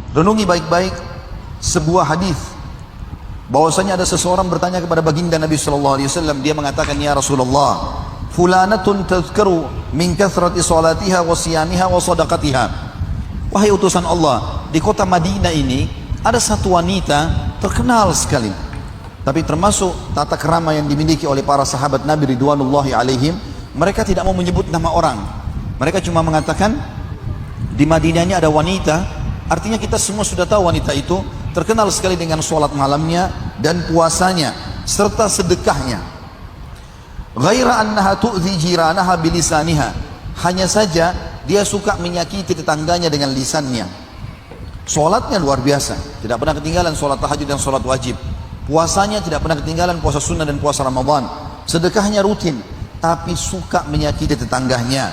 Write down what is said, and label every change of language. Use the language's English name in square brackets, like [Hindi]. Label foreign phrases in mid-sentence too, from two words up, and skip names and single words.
[Indonesian] Renungi baik-baik sebuah hadis bahwasanya ada seseorang bertanya kepada baginda Nabi [Arabic] صلى الله عليه وسلم. [Indonesian] Dia mengatakan, [Arabic] "يا رسول الله, فلانة تذكر من كثرة صلاتها وصيامها وصدقتها." [Indonesian] Wahai utusan Allah, di kota Madinah ini ada satu wanita terkenal sekali. Tapi termasuk tata krama yang dimiliki oleh para sahabat Nabi [Arabic] رضوان الله عليهم, [Indonesian] mereka tidak mau menyebut nama orang. Mereka cuma mengatakan di Madinah ini ada wanita. Artinya kita semua sudah tahu wanita itu terkenal sekali dengan sholat malamnya dan puasanya serta sedekahnya. [Arabic] غير أنها تؤذي جيرانها بلسانها. [Indonesian] Hanya saja dia suka menyakiti tetangganya dengan lisannya. Sholatnya luar biasa, tidak pernah ketinggalan sholat tahajud dan sholat wajib. Puasanya tidak pernah ketinggalan puasa sunnah dan puasa Ramadan. Sedekahnya rutin, tapi suka menyakiti tetangganya.